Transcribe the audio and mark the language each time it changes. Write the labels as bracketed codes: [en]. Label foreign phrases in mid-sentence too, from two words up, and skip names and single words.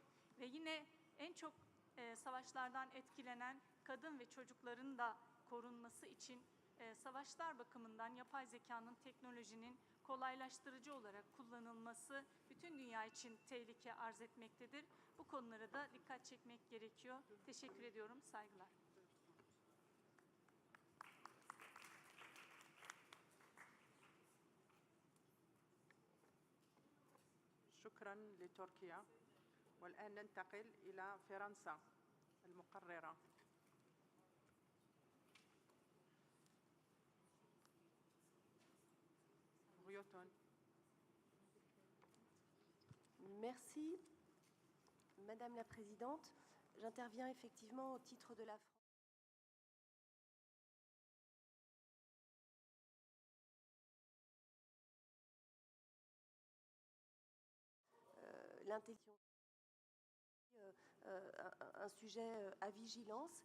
[tr] Ve yine en çok savaşlardan etkilenen kadın ve çocukların da korunması için savaşlar bakımından yapay zekanın, teknolojinin kolaylaştırıcı olarak kullanılması bütün dünya için tehlike arz etmektedir. Bu konulara da dikkat çekmek gerekiyor. Teşekkür ediyorum. Saygılar. [ar] شكرا لتركيا. والآن ننتقل إلى فرنسا المقررة. [fr] Merci, Madame la Présidente. J'interviens effectivement au titre de la France. L'intelligence, un sujet à vigilance.